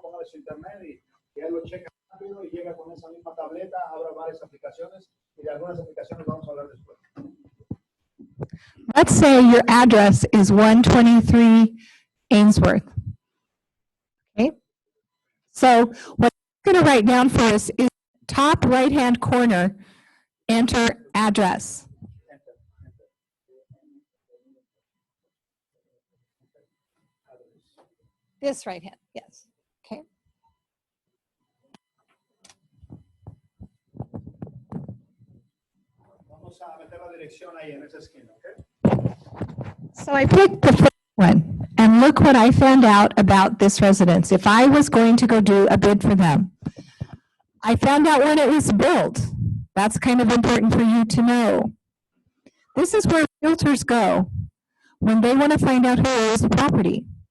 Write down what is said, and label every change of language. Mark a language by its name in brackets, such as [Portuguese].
[Spanish] Póngale su internet y ya lo checa rápido y llega con esa misma tableta, abra varias aplicaciones y de algunas aplicaciones vamos a hablar después. [English] Let's say your address is 123 Ainsworth. Okay? So what I'm going to write down for us is top right-hand corner, enter address. This right hand, yes. Okay. [Spanish] Vamos a meter la dirección ahí en esa esquina, ¿ok? [English] So I picked the first one, and look what I found out about this residence. If I was going to go do a bid for them, I found out when it was built. That's kind of important for you to know. This is where realtors go when they want to find out who owns the property.